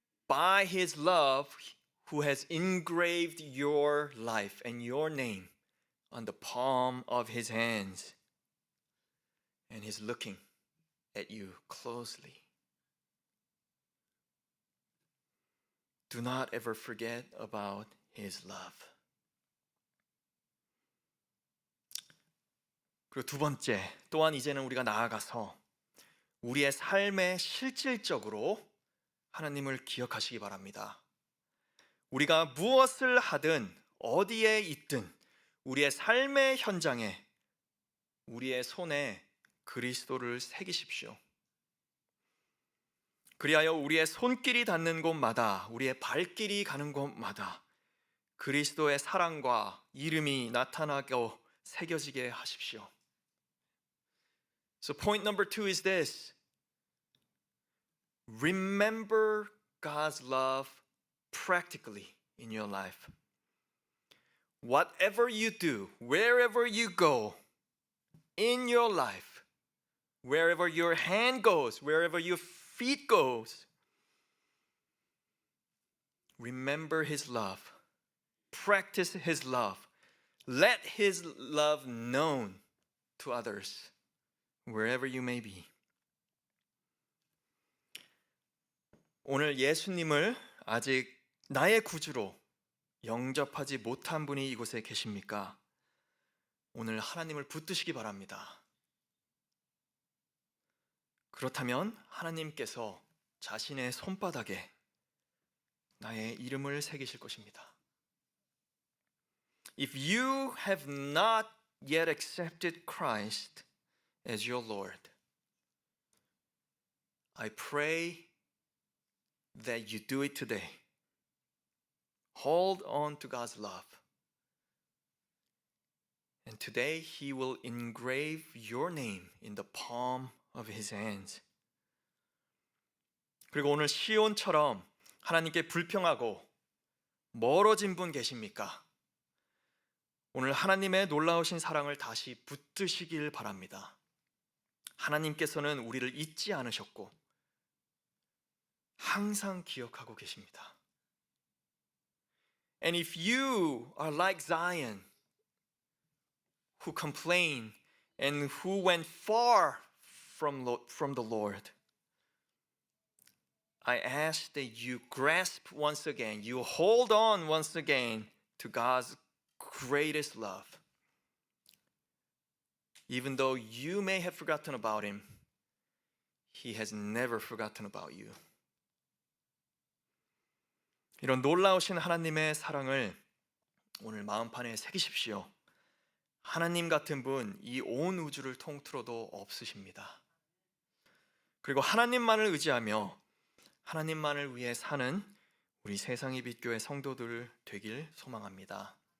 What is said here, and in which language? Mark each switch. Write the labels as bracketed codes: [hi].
[en] by His love, who has engraved your life and your name on the palm of His hands. And He's looking at you closely. Do not ever forget about His love. [ko] 그리고 두 번째, 또한 이제는 우리가 나아가서 우리의 삶에 실질적으로 하나님을 기억하시기 바랍니다. 우리가 무엇을 하든 어디에 있든 우리의 삶의 현장에 우리의 손에 그리스도를 새기십시오. 그리하여 우리의 손길이 닿는 곳마다, 우리의 발길이 가는 곳마다 그리스도의 사랑과 이름이 나타나고 새겨지게 하십시오. [en] So point number 2 is this. Remember God's love practically in your life. Whatever you do, wherever you go in your life, wherever your hand goes, wherever your feet goes, remember His love. Practice His love. Let His love known to others, wherever you may be. [ko] 오늘 예수님을 아직 나의 구주로 영접하지 못한 분이 이곳에 계십니까? 오늘 하나님을 붙드시기 바랍니다. 그렇다면 하나님께서 자신의 손바닥에 나의 이름을 새기실 것입니다. [en] If you have not yet accepted Christ as your Lord, I pray that you do it today. Hold on to God's love. And today He will engrave your name in the palm of His hands. [ko] 그리고 오늘 시온처럼 하나님께 불평하고 멀어진 분 계십니까? 오늘 하나님의 놀라우신 사랑을 다시 붙드시길 바랍니다. 하나님께서는 우리를 잊지 않으셨고 항상 기억하고 계십니다. [en] And if you are like Zion, who complain and who went far from the Lord, I ask that you grasp once again, you hold on once again to God's greatest love. Even though you may have forgotten about Him, He has never forgotten about you. [ko] 이런 놀라우신 하나님의 사랑을 오늘 마음판에 새기십시오. 하나님 같은 분 이 온 우주를 통틀어도 없으십니다. 그리고 하나님만을 의지하며 하나님만을 위해 사는 우리 세상의 빛교회 성도들 되길 소망합니다.